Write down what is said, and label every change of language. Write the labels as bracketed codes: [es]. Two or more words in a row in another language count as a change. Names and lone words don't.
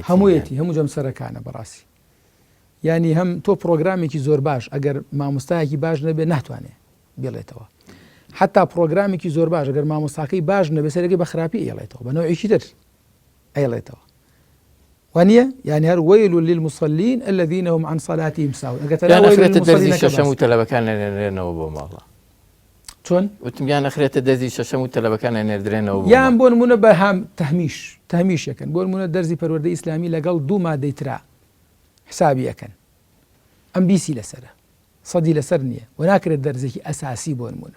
[ckb] هەموویەتی، هەموو جەمسەرەکانە بەڕاستی. ینی هەم تۆ پرۆگرامێکی زۆر باش ئەگەر مامۆستایەکی باش نەبێ ناتوانێت بێڵێتەوە، حتا پرۆگرامێکی زۆر باش ئەگەر مامۆستاکەی باش نەبێ سەرەکەی بە خراپی ئێڵێتەوە، بە نەوعێکی تر ئەیڵێتەوە. وانییە؟ یعنی هەر [ar] وەیل للمصلین الذین هم عن صلاتهم ساهون. [ckb] یان ئەخرێتە دەرزی شەشەم و تەلەبەکان نێنێنەوە بۆ ماڵە. چۆن؟ وتم یان ئەخرێتە دەرزی شەشەم و تەلەبەکان نێردرێنەوە بۆ یان بۆ نمونە بە هەم تەهمیشەکەن، بۆ نمونە دەرزی پەروەردەی ئیسلامی لەگەڵ دوو مادەی ترا حسابی ئەەکەن، ئەم بیسی لەسەرە، سەدی لەسەر نییە و ناکرێت دەرزێکی ئەساسی بۆ نمونە.